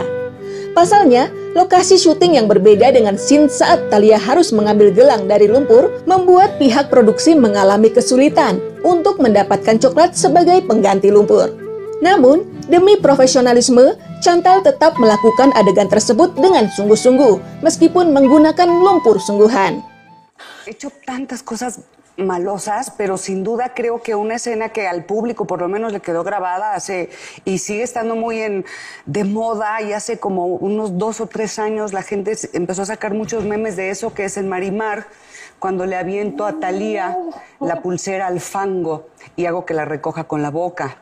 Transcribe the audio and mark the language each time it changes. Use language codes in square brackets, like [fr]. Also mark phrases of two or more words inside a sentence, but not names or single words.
[id] Pasalnya, lokasi syuting yang berbeda dengan scene saat Thalia harus mengambil gelang dari lumpur membuat pihak produksi mengalami kesulitan untuk mendapatkan coklat sebagai pengganti lumpur. Namun, demi profesionalisme, Chantal tetap melakukan adegan tersebut dengan sungguh-sungguh, meskipun menggunakan lumpur sungguhan. [es] He hecho tantas cosas malosas, pero sin duda creo que una escena que al público por lo menos le quedó grabada y sigue estando muy de moda, y hace como unos 2 o 3 años la gente empezó a sacar muchos memes de eso, que es en Marimar, cuando le aviento a Thalía la pulsera al fango y hago que la recoja con la boca.